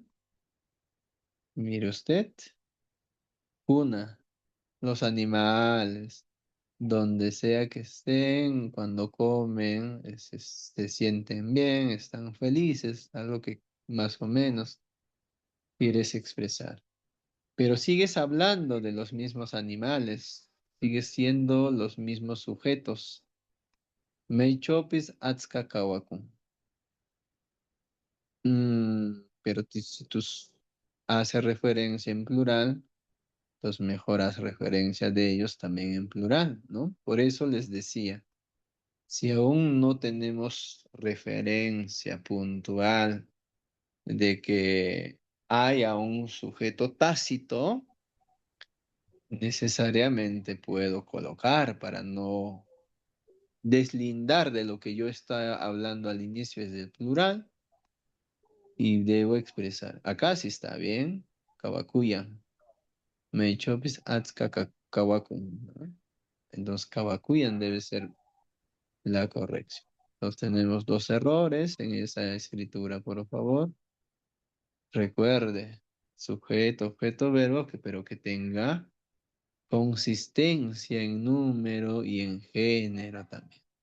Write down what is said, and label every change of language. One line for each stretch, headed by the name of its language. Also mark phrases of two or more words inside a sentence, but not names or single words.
Spanish: Mire usted, una, los animales, donde sea que estén, cuando comen, se sienten bien, están felices, algo que más o menos quieres expresar. Pero sigues hablando de los mismos animales, sigues siendo los mismos sujetos.
Quechua: Meichopis atska kawakun.
Spanish: Pero si tú haces referencia en plural, pues mejor haz referencia de ellos también en plural, ¿no? Por eso les decía, si aún no tenemos referencia puntual de que haya un sujeto tácito, necesariamente puedo colocar para no deslindar de lo que yo estaba hablando al inicio es del plural y debo expresar. Acá sí está bien, kawakuyan.
Quechua: Meichopis atska kawakun,
Spanish: ¿no? Entonces kawakuyan debe ser la corrección. Entonces tenemos dos errores en esa escritura, por favor. Recuerde, Sujeto, objeto, verbo, pero que tenga consistencia en número y en género también.